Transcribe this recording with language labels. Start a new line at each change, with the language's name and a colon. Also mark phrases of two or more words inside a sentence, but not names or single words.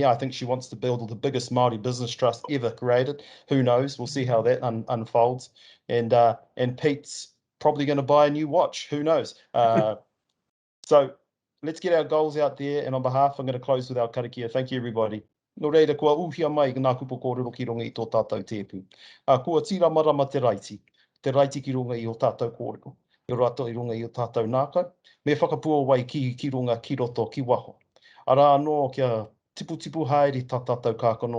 English: I think she wants to build the biggest Māori business trust ever created. Who knows? We'll see how that unfolds. And Pete's probably going to buy a new watch. Who knows? So let's get our goals out there. And on behalf, I'm going to close with our karakia. Thank you, everybody.
Māori: No reira, kua uhia mai ngā kupu kōrero ki runga i tō tātou tēpu. Kua tira marama te raiti ki runga i o tātou kōrero. I rato i runga i o tātou nākau. Me whakapua wai ki runga ki roto ki waho. Ara anō kia tipu haere tā tātou kākano.